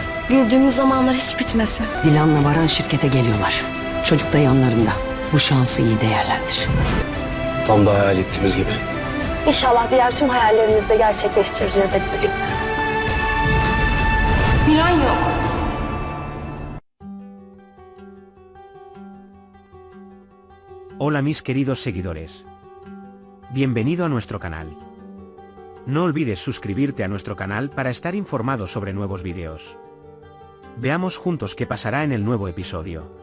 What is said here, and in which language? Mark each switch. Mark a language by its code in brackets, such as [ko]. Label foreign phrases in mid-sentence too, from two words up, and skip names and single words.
[tr] Güldüğümüz zamanlar hiç bitmese. Dilan'la Baran şirkete geliyorlar. Çocuk da yanlarında. Bu şansı iyi değerlendir. Tam da hayal ettiğimiz gibi. İnşallah diğer tüm hayallerimizi de gerçekleştireceğiz hep birlikte. Miran yok. [es] Hola mis queridos seguidores. Bienvenido a nuestro canal. No olvides suscribirte a nuestro canal para estar informado sobre nuevos vídeos. Veamos juntos qué pasará en el nuevo episodio.